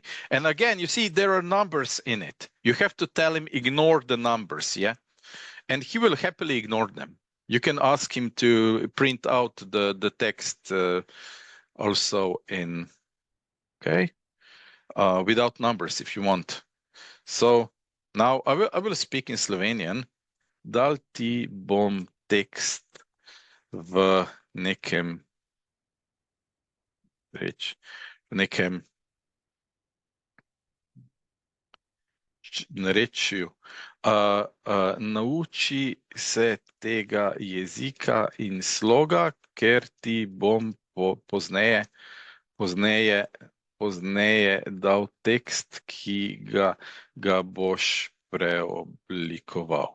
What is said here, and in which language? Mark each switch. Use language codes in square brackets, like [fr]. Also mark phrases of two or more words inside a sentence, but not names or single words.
[en] And again, you see there are numbers in it. You have to tell him ignore the numbers. Yeah. And he will happily ignore them. You can ask him to print out the text also in, okay, without numbers if you want. So now I will speak in Slovenian. [sl] Dal ti bom tekst v nekem narečju. Nauči se tega jezika in sloga, ker ti bom pozneje dal tekst, ki ga boš preoblikoval.